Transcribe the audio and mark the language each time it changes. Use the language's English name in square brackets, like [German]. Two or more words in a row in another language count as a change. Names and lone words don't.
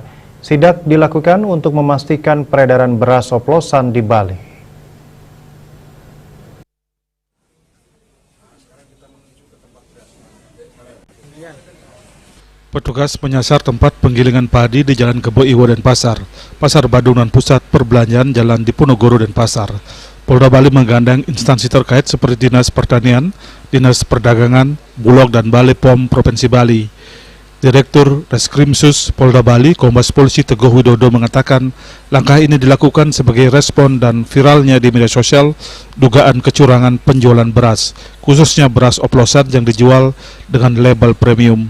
[Indonesian] Sidak dilakukan untuk memastikan peredaran beras oplosan di Bali. Petugas menyasar tempat penggilingan padi di Jalan Kebo Iwo Denpasar, Pasar Badungan Pusat Perbelanjaan Jalan Diponegoro Denpasar. Polda Bali menggandeng instansi terkait seperti Dinas Pertanian, Dinas Perdagangan, Bulog, dan Balai POM Provinsi Bali. Direktur Reskrimsus Polda Bali, Kombes Polisi Teguh Widodo mengatakan langkah ini dilakukan sebagai respon dan viralnya di media sosial dugaan kecurangan penjualan beras, khususnya beras oplosan yang dijual dengan label premium.